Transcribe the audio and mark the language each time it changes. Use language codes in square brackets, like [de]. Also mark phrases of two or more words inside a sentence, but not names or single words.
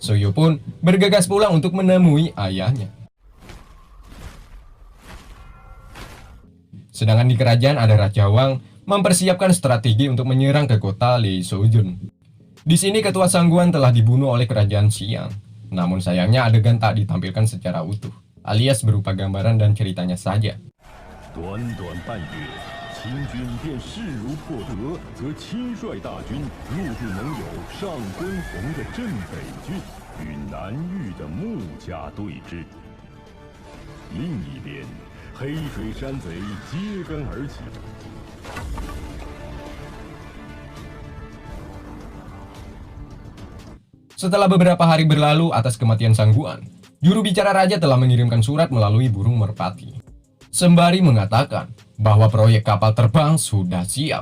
[id] Suyu pun bergegas pulang untuk menemui ayahnya. Sedangkan di kerajaan ada Raja Wang mempersiapkan strategi untuk menyerang ke kota Lei Soujun. Di sini ketua Sangguan telah dibunuh oleh kerajaan Xiang. Namun sayangnya adegan tak ditampilkan secara utuh, alias berupa gambaran dan ceritanya saja. [zh] 短短半月，秦军便势如破竹，则亲率大军入驻盟友上官鸿的镇北郡，与南域的穆家对峙。另一边，黑水山贼揭竿而起。 [id] Setelah beberapa hari berlalu atas kematian Sangguan, juru bicara raja telah mengirimkan surat melalui burung merpati, sembari mengatakan bahwa proyek kapal terbang sudah siap.